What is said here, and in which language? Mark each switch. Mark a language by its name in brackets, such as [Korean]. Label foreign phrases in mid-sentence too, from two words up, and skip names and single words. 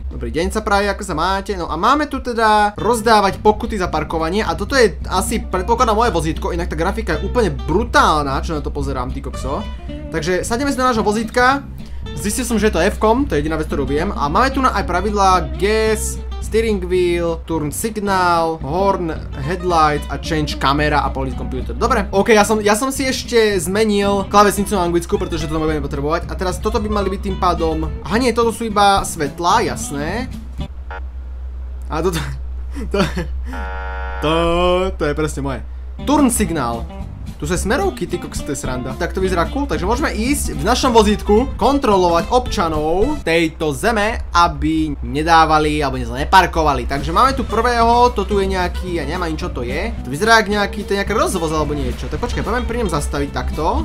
[Slovak] Dobrý deň sa praje, ako sa máte. No a máme tu teda rozdávať pokuty za parkovanie a toto je asi predpokladám moje vozítko, inak tá grafika je úplne brutálna, čo na to pozerám, ty kokso. Takže sadneme si do nášho vozítka. Zistil som, že je to F-kom, to je jediná vec, ktorú viem. A máme tu aj pravidlá [English] gas, steering wheel, turn signal, horn, headlight [Slovak] a [English] change camera [Slovak] a [English] police computer. [Slovak] Dobre, OK, ja som si ešte zmenil klávesnicu na anglickú, pretože to budeme potrebovať. A teraz toto by mali byť tým pádom... Aha nie, toto sú iba svetlá, jasné. A toto... To je presne moje. [English] Turn signal. [Slovak] Tu sú smerovky, ty kokos, to je sranda. Tak to vyzerá cool, takže môžeme ísť v našom vozítku kontrolovať občanov tejto zeme, aby nedávali alebo neparkovali. Takže máme tu prvého, to tu je nejaký, ja neviem ani čo to je. To vyzerá jak nejaký, to je nejaký rozvoz alebo niečo. Tak počkaj, poďme pri ňom zastaviť takto.